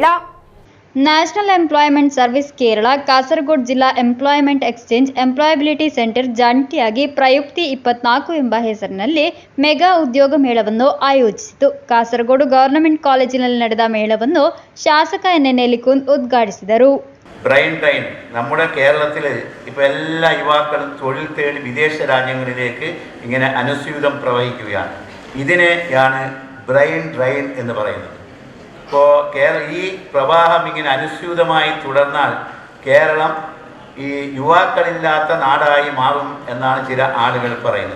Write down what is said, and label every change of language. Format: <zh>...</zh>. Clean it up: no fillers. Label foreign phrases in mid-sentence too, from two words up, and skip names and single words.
<kn>ನ್ಯಾಷನಲ್ ಎಂಪ್ಲಾಯ್ಮೆಂಟ್ ಸರ್ವಿಸ್ ಕೇರಳ, ಕಾಸರಗೋಡು ಜಿಲ್ಲಾ ಎಂಪ್ಲಾಯ್ಮೆಂಟ್ ಎಕ್ಸ್ಚೇಂಜ್ ಎಂಪ್ಲಾಯಬಿಲಿಟಿ ಸೆಂಟರ್ ಜಂಟಿಯಾಗಿ ಪ್ರಯುಕ್ತಿ 24 ಎಂಬ ಹೆಸರಿನಲ್ಲಿ ಮೆಗಾ ಉದ್ಯೋಗ ಮೇಳವನ್ನು ಆಯೋಜಿಸಿತು. ಕಾಸರಗೋಡು ಗವರ್ನಮೆಂಟ್ ಕಾಲೇಜಿನಲ್ಲಿ ನಡೆದ ಮೇಳವನ್ನು ಶಾಸಕ NN എലിക്കുന്ന് ഉദ്ഘാടിಸಿದರು.</kn> <en>brain drain</en> <ml>നമ്മുടെ കേരളത്തിൽ ഇപ്പോൾ എല്ലാ യുവാക്കളും തൊഴിൽ തേടി വിദേശ രാജ്യങ്ങളിലേക്ക് ഇങ്ങനെ അനുസ്യൂതം പ്രവഹിക്കുകയാണ്. ഇതിനെയാണ്</ml> <en>brain drain</en> <ml>എന്ന് പറയുന്നത്. ഇപ്പോൾ ഈ പ്രവാഹം ഇങ്ങനെ അനുസ്യൂതമായി തുടർന്നാൽ കേരളം ഈ യുവാക്കളില്ലാത്ത നാടായി മാറും എന്നാണ് ചില ആളുകൾ പറയുന്നത്.</ml>